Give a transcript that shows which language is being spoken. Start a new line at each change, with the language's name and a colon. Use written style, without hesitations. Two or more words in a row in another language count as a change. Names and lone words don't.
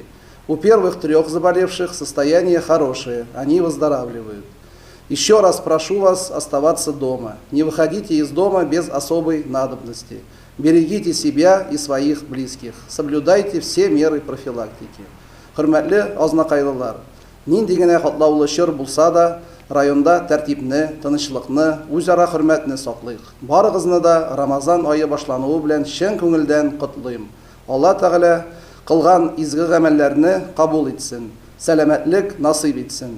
Russian: У первых 3 заболевших состояние хорошее, они выздоравливают. Еще раз прошу вас оставаться дома. Не выходите из дома без особой надобности. Берегите себя и своих близких. Соблюдайте все меры профилактики.
Tatar: Хөрмәтле азнакайлылар, нинди генә катлаулы чор булса да, районда тәртипне, тынычлыкны, үзара хөрмәтне саклыйк. Барыгызны да Рамазан ае башлануы белән чын күңелдән котлыйм. Алла Тәгалә кылган изге гамәлләрне кабул итсен, сәламәтлек насыйп итсен.